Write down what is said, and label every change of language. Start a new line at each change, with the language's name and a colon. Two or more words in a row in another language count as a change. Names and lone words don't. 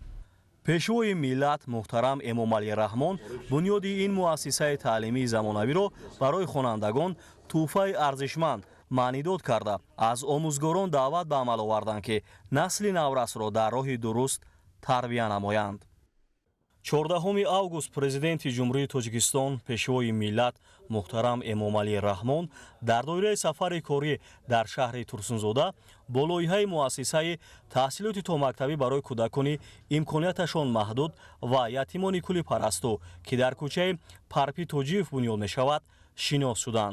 Tajik: پیشوای ملت محترم امامعلی رحمان بنیاد این مؤسسه تعلیمی زمانوی را برای خوانندگان تحفه ارزشمند معنیداد کرده از آموزگاران دعوت به عمل آوردند که نسل نورس را در راه درست تربیت نمایند. 14 август президенти ҷумҳурии Тоҷикистон пешвои миллат муҳтарам Эмомалӣ Раҳмон дар доираи сафари корӣ дар шаҳри Турсунзода бо лоиҳаи муассисаи таҳсилоти томактабӣ барои кӯдакони имконияташон маҳдуд ва ятимони кӯли парасту ки дар кӯчаи Парпи Тоҷиев бунёд мешавад шинос шуданд.